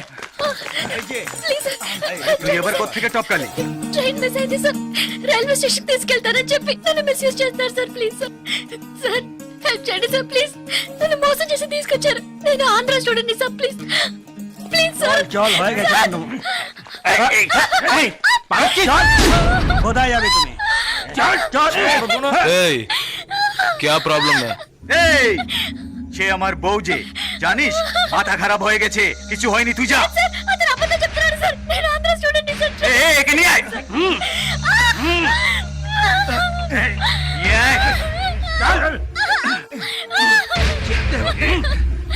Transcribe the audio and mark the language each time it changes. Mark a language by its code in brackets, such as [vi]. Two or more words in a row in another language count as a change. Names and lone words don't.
[te] ప్లీజ్ [bn] তুই এবার কোত্থেকে টপকালি? [en] train miss [te] అయింది సార్. [en] railway station [te] తీసుకెళ్తారని చెప్పి నన్ను మిస్యూజ్ చేస్తున్నారు సార్. [en] please sir, sir help [te] చేయండి సార్. ప్లీజ్, నన్ను మోసం చేసి తీసుకొచ్చారు. నేను ఆంధ్ర [en] student sir. please please sir. [bn] চল হয়ে গেছে, কোথায় যাবে তুমি? [hi] क्या प्रॉब्लम है? [bn] এই সে আমার বউ যে জানিস মাথা খারাপ হয়ে গেছে কিছু হয়নি তুই যা [te] স্যার అతను అబద్ధం చెప్తున్నాడు సార్ నేను ఆంధ్ర [en] student sir [bn] একে নিয়ে আয় এই, এই, চল।